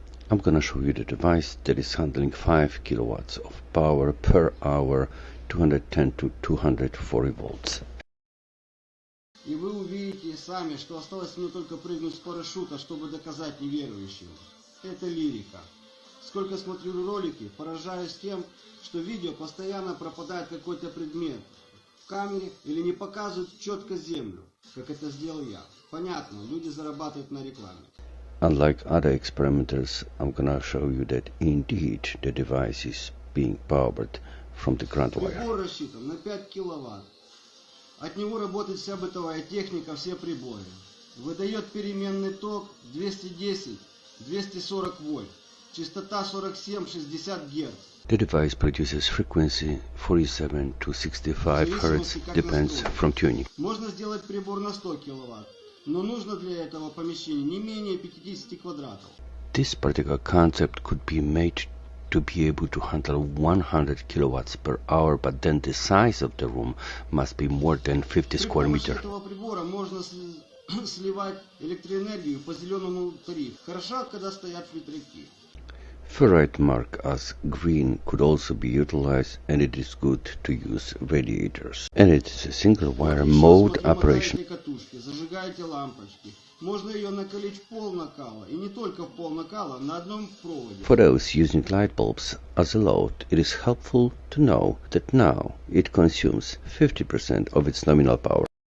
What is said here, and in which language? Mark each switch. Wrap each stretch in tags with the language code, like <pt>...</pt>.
<en>I'm gonna show you the device that is handling 5 kilowatts of power per hour, 210 to 240 volts.</en> <ru>И вы увидите сами, что осталось мне только прыгнуть с парашюта, чтобы доказать неверующим. Это лирика. Сколько смотрю ролики, поражаюсь тем, что в видео постоянно пропадает какой-то предмет в камере или не показывают четко землю, как это сделал я. Понятно, люди зарабатывают на рекламе.</ru> <en>Unlike other experimenters, I'm gonna show you that indeed the device is being powered from the ground wire.</en> <ru>Прибор рассчитан на 5 киловатт. От него работает вся бытовая техника, все приборы. Выдает переменный ток 210-240 вольт. Частота 47-60 Гц.</ru> <en>The device produces frequency 47 to 65 Hz, depends from tuning.</en> <ru>Можно сделать прибор на 100 киловатт, но нужно для этого помещения не менее 50 квадратов.</ru> <en>This particular concept could be made to be able to handle 100 kilowatts per hour, but then the size of the room must be more than 50 square meters.</en> <ru>При помощи этого прибора можно сливать электроэнергию по зеленому тарифу. Хорошо, когда стоят ветряки.</ru> <en>Ferrite marked as green could also be utilized, and it is good to use radiators. And it is a single wire mode operation.</en> <ru>Зажигаете лампочки. Можно ее накалить в пол накала, и не только в пол накала, на одном проводе.</ru> <en>For those using light bulbs as a load, it is helpful to know that now it consumes 50% of its nominal power.</en>